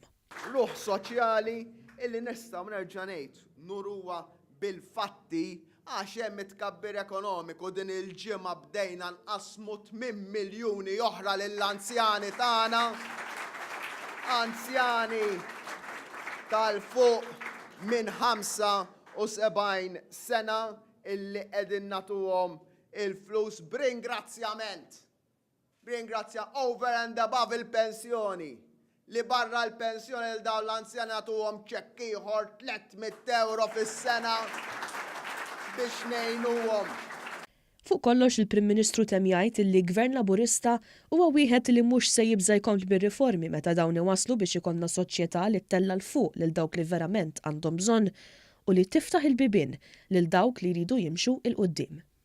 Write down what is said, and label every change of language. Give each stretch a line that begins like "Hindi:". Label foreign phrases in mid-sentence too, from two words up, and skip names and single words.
Maltese: Ruħ soċjali illi nistgħu nerġa' ngħid nuruha bil-fatti għax hemm it-tkabbir ekonomiku din il-ġimgħa bdejna nqasmu 8 miljuni oħra lill-anzjani tagħna, anzjani tal-fuq minn 75 sena illi qegħdin nagħtuhom il-flus b'ringrazzjament. B'ringrazzja
English: over and above
Maltese: il-pensjoni. Li barra l-pensjoni l dawn l-anzjani nagħtuhom ċekk ieħor 300 euro fis-sena biex ngħinuhom. Fuq kollox il-Prim Ministru temm jgħid li Gvern Laburista huwa wieħed li mhux se jibża jkompli bir-riformi meta dawn iwasslu biex ikollna soċjetà li ttella l fuq lil dawk li verament għandhom bżonn u li tiftaħ il-bibien lil dawk li jridu jimxu il quddiem.